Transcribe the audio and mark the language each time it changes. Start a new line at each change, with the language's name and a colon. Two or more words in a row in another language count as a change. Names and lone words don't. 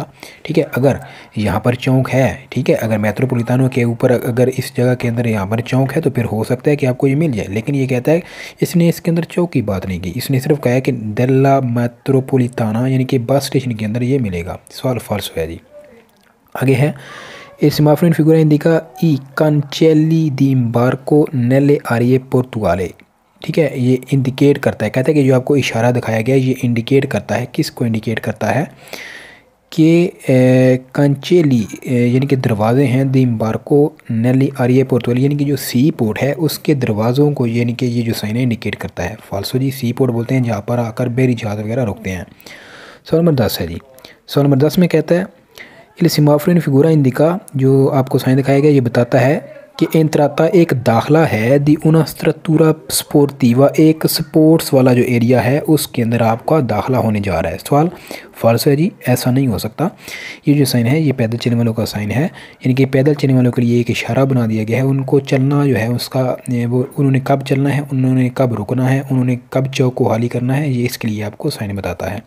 Hindi: ठीक है, अगर यहाँ पर चौक है, ठीक है, अगर मेट्रोपोलिटानो के ऊपर अगर इस जगह के अंदर यहाँ पर चौक है तो फिर हो सकता है कि आपको ये मिल जाए, लेकिन ये कहता है इसने इसके अंदर चौक की बात नहीं की, इसने सिर्फ कहा है कि
Italian: della metropolitana
Hindi: यानी कि बस स्टेशन के अंदर ये मिलेगा। सवाल फॉल्स है जी। आगे है
Italian: il semaforo in figura indica i cancelli di imbarco nelle aree portuali।
Hindi: ठीक है, ये इंडिकेट करता है, कहता है कि जो आपको इशारा दिखाया गया ये इंडिकेट करता है, किसको इंडिकेट करता है कि कंचेली यानी कि दरवाजे हैं
Italian: di imbarco nelle aree portuali,
Hindi: यानी कि जो सी पोर्ट है उसके दरवाज़ों को यानी कि ये जो साइन है इंडिकेट करता है। फाल्सो जी, सी पोर्ट बोलते हैं जहाँ पर आकर बेरी जहाज़ वगैरह रुकते हैं। सवाल नंबर 10 है जी। सवाल नंबर 10 में कहता है
Italian: il semaforo in figura indica,
Hindi: जो आपको साइन दिखाया गया ये बताता है कि एंट्राता एक दाखला है
Italian: di una struttura sportiva,
Hindi: एक स्पोर्ट्स वाला जो एरिया है उसके अंदर आपका दाखला होने जा रहा है। सवाल फॉल्स है जी, ऐसा नहीं हो सकता। ये जो साइन है ये पैदल चलने वालों का साइन है, यानी कि पैदल चलने वालों के लिए एक इशारा बना दिया गया है, उनको चलना जो है उसका वो उन्होंने कब चलना है, उन्होंने कब रुकना है, उन्होंने कब चौक को खाली करना है, ये इसके लिए आपको साइन बताता है।